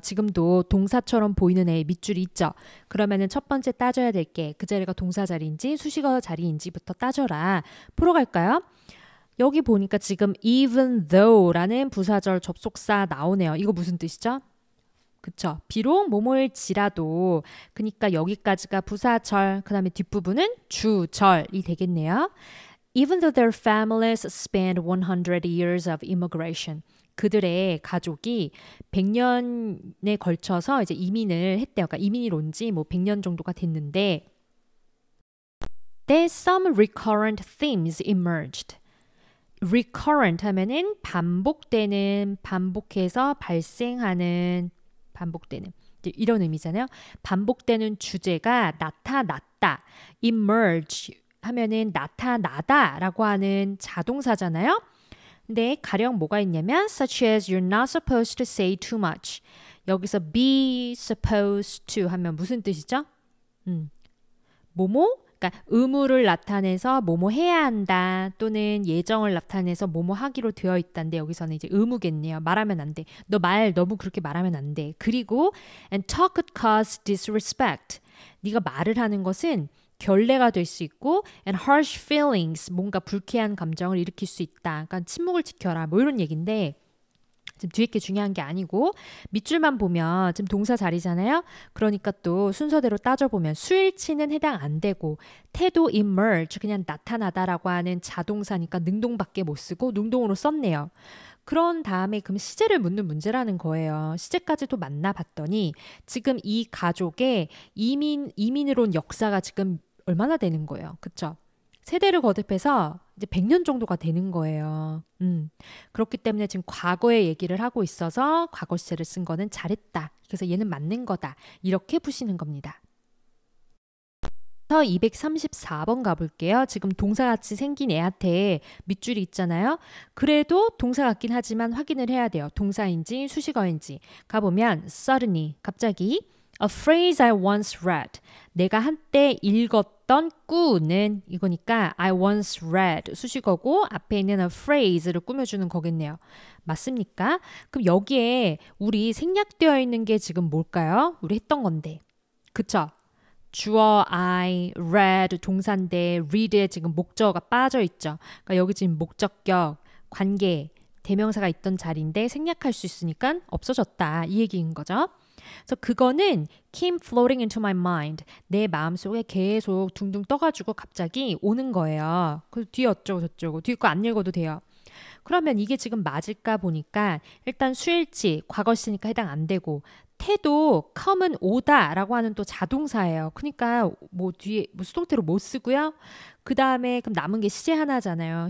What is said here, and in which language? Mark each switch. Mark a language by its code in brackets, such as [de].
[ko] 지금도 동사처럼 보이는 애의 밑줄이 있죠. 그러면은 첫 번째 따져야 될 게 그 자리가 동사 자리인지 수식어 자리인지부터 따져라. 풀어 갈까요? 여기 보니까 지금 even though라는 부사절 접속사 나오네요. 이거 무슨 뜻이죠? 그쵸. 비록 뭐뭐일지라도 그러니까 여기까지가 부사절 그 다음에 뒷부분은 주절이 되겠네요. [en] Even though their families spanned 100 years of immigration. [ko] 그들의 가족이 100년에 걸쳐서 이제 이민을 했대요. 그러니까 이민이 온 지 뭐 100년 정도가 됐는데 [en] There's some recurrent themes emerged. [ko] recurrent 하면은 반복되는, 반복해서 발생하는 반복되는 이런 의미잖아요. 반복되는 주제가 나타났다. emerge 하면은 나타나다라고 하는 자동사잖아요. 근데 가령 뭐가 있냐면 [en] such as you're not supposed to say too much. [ko] 여기서 be supposed to 하면 무슨 뜻이죠? 뭐뭐? 그러니까 의무를 나타내서 뭐뭐 해야 한다 또는 예정을 나타내서 뭐뭐 하기로 되어 있다인데 여기서는 이제 의무겠네요. 말하면 안 돼. 너 말 너무 그렇게 말하면 안 돼. 그리고 [en] and talk could cause disrespect. [ko] 네가 말을 하는 것은 결례가 될 수 있고 [en] and harsh feelings, [ko] 뭔가 불쾌한 감정을 일으킬 수 있다. 그러니까 침묵을 지켜라. 뭐 이런 얘기인데 지금 뒤에 게 중요한 게 아니고 밑줄만 보면 지금 동사 자리잖아요. 그러니까 또 순서대로 따져보면 수일치는 해당 안 되고 태도 emerge 그냥 나타나다라고 하는 자동사니까 능동밖에 못 쓰고 능동으로 썼네요. 그런 다음에 그럼 시제를 묻는 문제라는 거예요. 시제까지도 만나봤더니 지금 이 가족의 이민으로 온 역사가 지금 얼마나 되는 거예요. 그쵸? 세대를 거듭해서 이제 100년 정도가 되는 거예요. 그렇기 때문에 지금 과거의 얘기를 하고 있어서 과거 시제를 쓴 거는 잘했다. 그래서 얘는 맞는 거다. 이렇게 푸시는 겁니다. 234번 가볼게요. 지금 동사같이 생긴 애한테 밑줄이 있잖아요. 그래도 동사 같긴 하지만 확인을 해야 돼요. 동사인지 수식어인지. 가보면 [en] suddenly, [ko] 갑자기 [en] A phrase I once read. [ko] 내가 한때 읽었던 꾸는 이거니까 [en] I once read [ko] 수식어고 앞에 있는 a phrase를 꾸며주는 거겠네요. 맞습니까? 그럼 여기에 우리 생략되어 있는 게 지금 뭘까요? 우리 했던 건데. 그쵸? 주어 I, read 동사인데 read에 지금 목적어가 빠져 있죠. 그러니까 여기 지금 목적격, 관계, 대명사가 있던 자리인데 생략할 수 있으니까 없어졌다. 이 얘기인 거죠. 그래서 그거는 [en] came floating into my mind. [ko] 내 마음속에 계속 둥둥 떠가지고 갑자기 오는 거예요. 그래서 뒤에 어쩌고 저쩌고 뒤에 거 안 읽어도 돼요. 그러면 이게 지금 맞을까 보니까 일단 수일치, 과거시니까 해당 안 되고 태도 come은 오다라고 하는 또 자동사예요. 그러니까 뭐 뒤에 뭐 수동태로 못 쓰고요. 그 다음에 그럼 남은 게 시제 하나잖아요.